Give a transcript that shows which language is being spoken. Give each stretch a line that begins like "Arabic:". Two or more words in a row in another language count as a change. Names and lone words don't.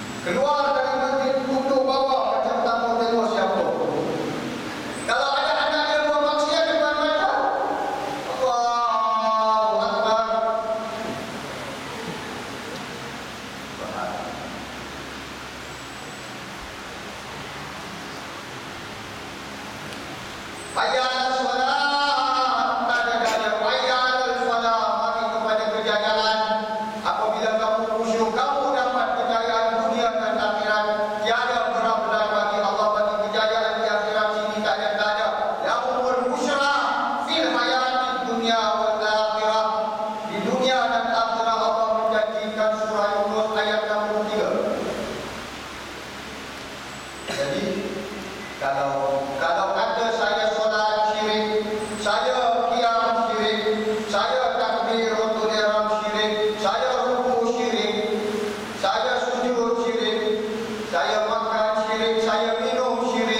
Malay: Keluar dari masjid, duduk bawah macam tak mau tengok siapa. Kalau ada anak yang buat maksiat depan mata,
Arabic: الله أكبر. حي على الصلاة, tanda-tanda حي على الفلاح,
Malay: mari kepada kejayaan. Apabila kamu khusyuk, kamu dapat kejayaan dunia dan akhirat. Tiada berat-berat bagi Allah bagi kejayaan di akhirat sini, tak ada.
Arabic: لهم البشرى في الحياة الدنيا والآخرة.
Malay: Di dunia dan akhirat Allah menjanjikan, surah Yunus ayat 63. Jadi kalau kata saya solat syirik, saya qiyam syirik, saya
Arabic: تكبيرة الإحرام
Malay: syirik, saya ruku syirik, saya sujud syirik, saya makan syirik, saya minum syirik.